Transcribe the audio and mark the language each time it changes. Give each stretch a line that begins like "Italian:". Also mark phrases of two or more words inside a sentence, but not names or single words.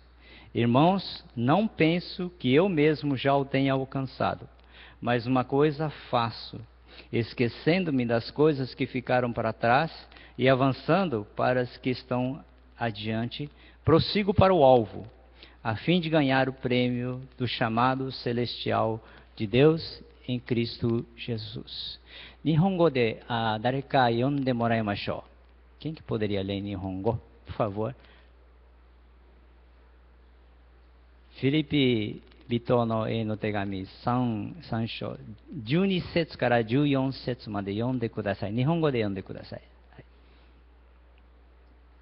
Portuguese: Irmãos, não penso que eu mesmo já o tenha alcançado, mas uma coisa faço, esquecendo-me das coisas que ficaram para trás e avançando para as que estão adiante, prossigo para o alvo, a fim de ganhar o prêmio do chamado celestial de Deus em Cristo Jesus.
Japanese: 日本語で誰か読んでもらいましょう.
Portuguese: Quem que poderia ler em Nihongo, por favor?
Japanese: Filipe 人の絵の手紙 3章12節から14節まで読んでください。日本語で読んでください。はい、